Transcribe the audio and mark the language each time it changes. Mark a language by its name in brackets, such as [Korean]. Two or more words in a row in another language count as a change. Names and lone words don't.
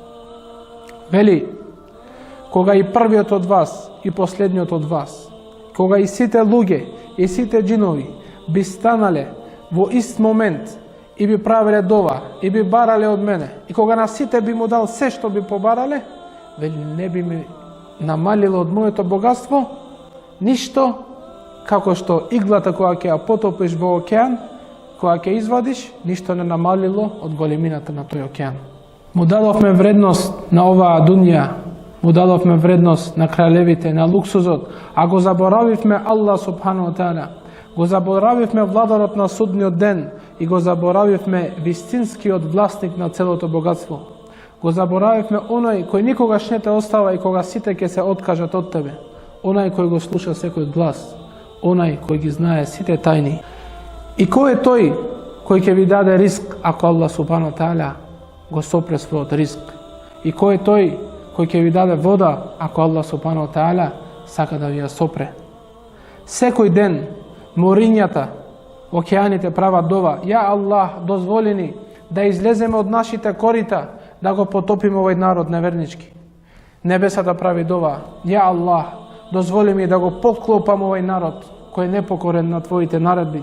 [Macedonian] Вели, кога и првиот од вас и последниот од вас, кога и сите луѓе и сите джинови би станале во ист момент и би правеле дова и би барале од мене, и кога на сите би му дал се што би побарале, вели не би ми намалило од моето богатство ништо, како што иглата која ќе ја потопиш во океан, која ќе извадиш, ништо не намалило од големината на тој океан. Му дадовме вредност на оваа дунја, му дадовме вредност на краљевите, на луксузот, а го заборавивме [Arabic] الله سبحانه وتعالى, [Macedonian] го заборавивме владарот на судниот ден и го заборавивме вистинскиот власник на целото богатство. Го заборавивме оној кој никогаш не те остава и кога сите ќе се откажат од тебе, оној кој го слуша секој глас, оној кој ги знае сите тајни. И кој е тој кој ќе ви даде риск ако [Arabic] الله سبحانه وتعالى [Macedonian] го сопре својот риск? И кој е тој кој ќе ви даде вода ако [Arabic] الله سبحانه وتعالى [Macedonian] сака да ви ја сопре? Секој ден морињата, океаните прават дова: [Arabic] يا الله, [Macedonian] дозволи ни да излеземе од нашите корита, да го потопиме овој народ невернички. Небесата прави дова: [Arabic] يا الله, [Macedonian] дозволи ми да го подклопам овој народ кој е непокорен на твоите наредби.